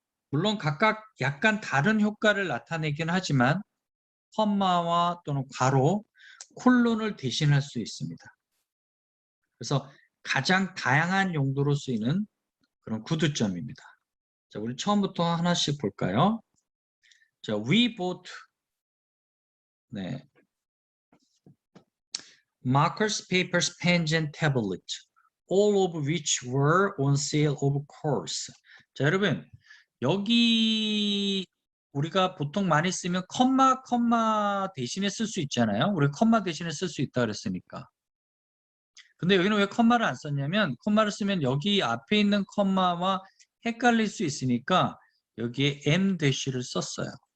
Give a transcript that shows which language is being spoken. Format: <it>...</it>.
<ko>물론 각각 약간 다른 효과를 나타내긴 하지만 컴마와 또는 괄호, 콜론을 대신할 수 있습니다. 그래서 가장 다양한 용도로 쓰이는 그런 구두점입니다. 자, 우리 처음부터 하나씩 볼까요? 자,</ko> <en>we bought</en> <ko>네,</ko> <en>markers, papers, pens, and tablets, all of which were on sale of course.</en> <ko>자, 여러분 여기 우리가 보통 많이 쓰면 컴마 대신에 쓸 수 있잖아요. 우리 컴마 대신에 쓸 수 있다 그랬으니까. 근데 여기는 왜 컴마를 안 썼냐면 컴마를 쓰면 여기 앞에 있는 컴마와 헷갈릴 수 있으니까 여기에 m-를 썼어요.</ko>